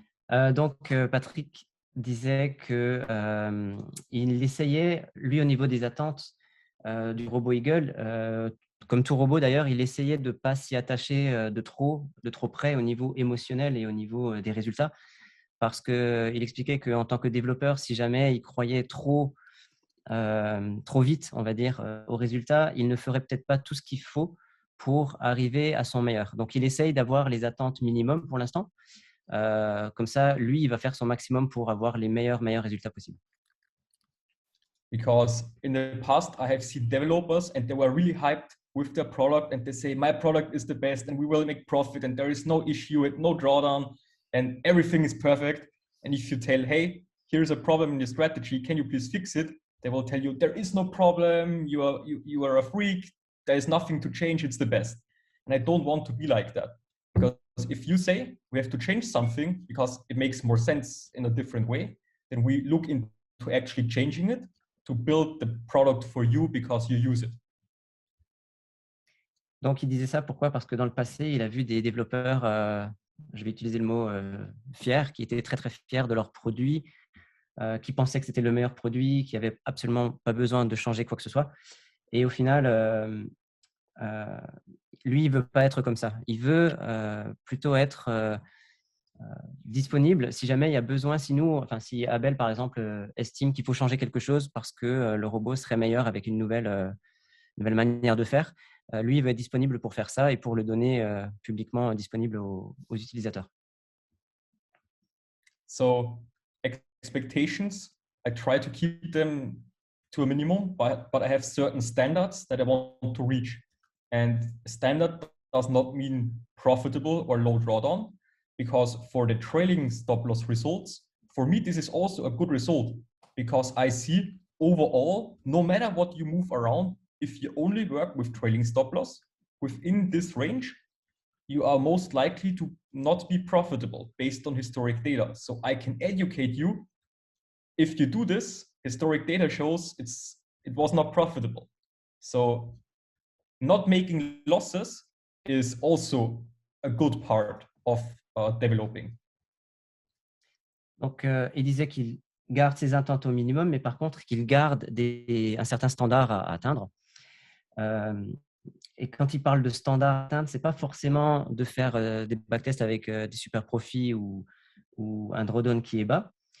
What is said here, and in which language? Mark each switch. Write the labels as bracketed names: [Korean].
[French] Donc, Patrick disait qu'il essayait, lui, au niveau des attentes du robot Eagle, comme tout robot d'ailleurs, il essayait de ne pas s'y attacher de trop près au niveau émotionnel et au niveau des résultats, parce qu'il expliquait qu'en tant que développeur, si jamais il croyait trop vite, on va dire, au résultat, il ne ferait peut-être pas tout ce qu'il faut pour arriver à son meilleur. Donc, il essaye d'avoir les attentes minimum pour l'instant. Comme ça, lui, il va faire son maximum pour avoir les meilleurs résultats possibles. [English] Because in the past, I have seen developers and they were really hyped with their product and they say, my product is the best and we will make profit and there is no issue and no drawdown and everything is perfect. And if you tell, hey, here's a problem in your strategy, can you please fix it? They will tell you, there is no problem, you are a freak, there is nothing to change, it's the best. And I don't want to be like that. Because if you say we have to change something because it makes more sense in a different way, then we look into actually changing it to build the product for you because you use it. [French] Donc, il disait ça pourquoi? Parce que dans le passé, il a vu des développeurs, je vais utiliser le mot fiers, qui étaient très, très fiers de leur produit, qui pensaient que c'était le meilleur produit, qui n'avaient absolument pas besoin de changer quoi que ce soit. Et au final, lui, il ne veut pas être comme ça. Il veut plutôt être disponible si jamais il y a besoin, si Abel, par exemple, estime qu'il faut changer quelque chose parce que le robot serait meilleur avec une nouvelle manière de faire, lui, il va être disponible pour faire ça et pour le donner publiquement disponible aux utilisateurs. [English] So expectations, I try to keep them to a minimum, but I have certain standards that I want to reach. And standard does not mean profitable or low drawdown, because for the trailing stop loss results, for me, this is also a good result because I see overall, no matter what you move around, if you only work with trailing stop loss within this range, you are most likely to not be profitable based on historic data. So I can educate you. If you do this, historic data shows it was not profitable. So not making losses is also a good part of developing. [French] Donc, il disait qu'il garde ses intentes au minimum, mais par contre, qu'il garde un certain standard à atteindre. Et quand il parle de standard à atteindre, ce n'est pas forcément de faire des backtests avec des super profits ou un drawdown qui est bas.